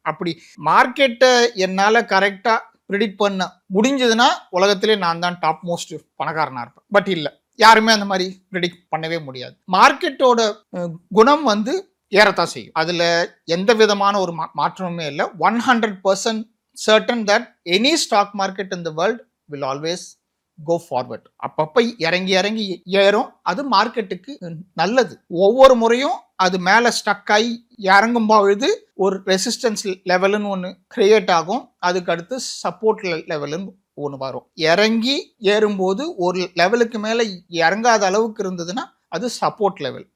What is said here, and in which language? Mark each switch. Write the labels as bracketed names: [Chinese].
[Tamil] அப்படி மார்க்கெட்டை என்னால் கரெக்டாக ப்ரிடிக்ட் பண்ண முடிஞ்சதுன்னா உலகத்திலே நான் தான் டாப் மோஸ்ட் பணக்காரனா இருப்பேன். பட் இல்லை, யாருமே அந்த மாதிரி ப்ரிடிக்ட் பண்ணவே முடியாது. மார்க்கெட்டோட குணம் வந்து ஏறத்தான் செய்யும். அதுல எந்த விதமான ஒரு மாற்றமுமே இல்லை. [English] 100% certain that any stock market in the world will always go forward. [Tamil] அப்பப்ப இறங்கி இறங்கி ஏறும். அது மார்க்கெட்டுக்கு நல்லது. ஒவ்வொரு முறையும் அது மேல ஸ்டக் ஆகி இறங்கும் பொழுது ஒரு ரெசிஸ்டன்ஸ் லெவல்னு ஒன்று கிரியேட் ஆகும். அதுக்கு அடுத்து சப்போர்ட் லெவல்னு ஒன்று வரும். இறங்கி ஏறும்போது ஒரு லெவலுக்கு மேல இறங்காத அளவுக்கு இருந்ததுன்னா அது சப்போர்ட் லெவல்.